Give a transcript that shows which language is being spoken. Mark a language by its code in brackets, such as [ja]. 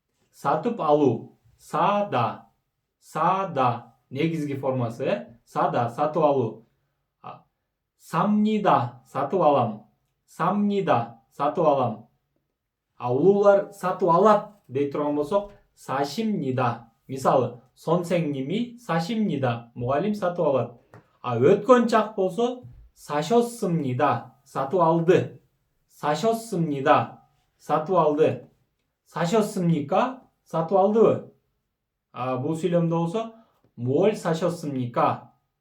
[ky] Сатып алуу. Сада. Сада. Негизги формасы. Сада. Сатып алуу. 삽니다. Сатып алам. 삽니다. Сатып алам. Улуулар сатып алат дей турган болсок, 사십니다. [ko] Мисалы, 선생님이 사십니다. [ky] 무галим сатып алат. өткөн чак болсо, 사셨습니다. сатып алды. 사셨습니다. сатып алды. 사셨습니까? сатып алдыбы? Бул сүйлөмдө болсо, [ko] 무얼 사셨습니까?